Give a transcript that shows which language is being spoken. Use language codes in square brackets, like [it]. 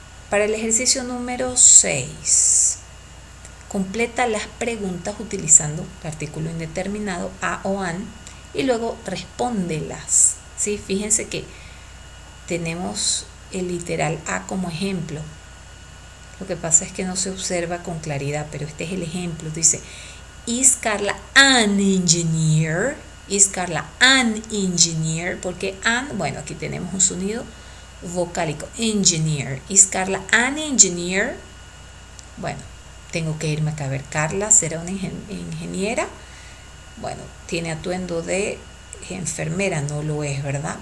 [es] Para el ejercicio número 6, completa las preguntas utilizando el artículo indeterminado a o an y luego respóndelas, ¿sí? Fíjense que tenemos el literal a como ejemplo. Lo que pasa es que no se observa con claridad, pero este es el ejemplo. [en] Dice, is Carla an engineer? Is Carla an engineer? [es] Porque an, bueno, aquí tenemos un sonido vocálico. Engineer. Is Carla an engineer? Bueno, tengo que irme acá a ver. Carla, ¿será una ingeniera? Bueno, tiene atuendo de enfermera, no lo es, ¿verdad?